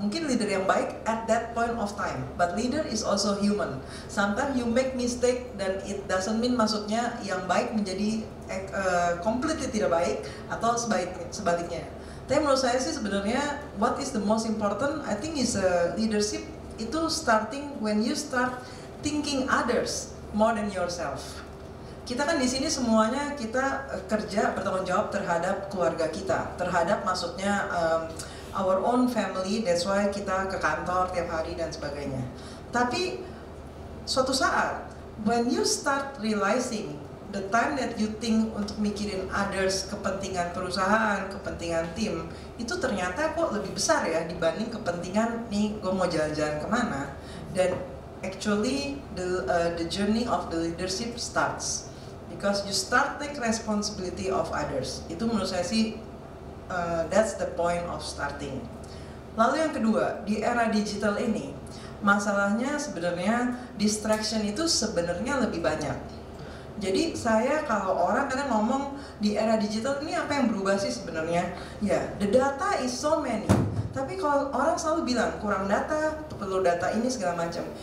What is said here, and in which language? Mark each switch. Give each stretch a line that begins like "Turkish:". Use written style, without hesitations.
Indonesian: Mungkin leader yang baik
English: at that point of time, but leader is also human. Sometimes you make mistake
Indonesian: dan
English: it doesn't mean
Indonesian: maksudnya yang baik menjadi completely tidak baik atau sebaliknya. Tapi menurut saya sih sebenarnya
English: what is the most important, I think is leadership itu starting when you start thinking others more than yourself.
Indonesian: Kita kan di sini semuanya kita kerja bertanggung jawab terhadap keluarga kita, terhadap maksudnya
English: our own family. That's why
Indonesian: kita ke kantor tiap hari dan sebagainya. Tapi suatu saat
English: when you start realizing the time that you think
Indonesian: untuk mikirin others, kepentingan perusahaan, kepentingan tim, itu ternyata kok lebih besar ya dibanding kepentingan nih gue mau jalan-jalan kemana.
English: Dan actually the journey of the leadership starts because you start take responsibility of others.
Indonesian: Itu menurut saya sih
English: that's the point of starting.
Indonesian: Lalu yang kedua, di era digital ini masalahnya sebenarnya distraction itu sebenarnya lebih banyak. Jadi saya kalau orang kadang ngomong di era digital ini apa yang berubah sih sebenarnya? Ya,
English: the data is so many.
Indonesian: Tapi kalau orang selalu bilang kurang data, perlu data ini segala macam.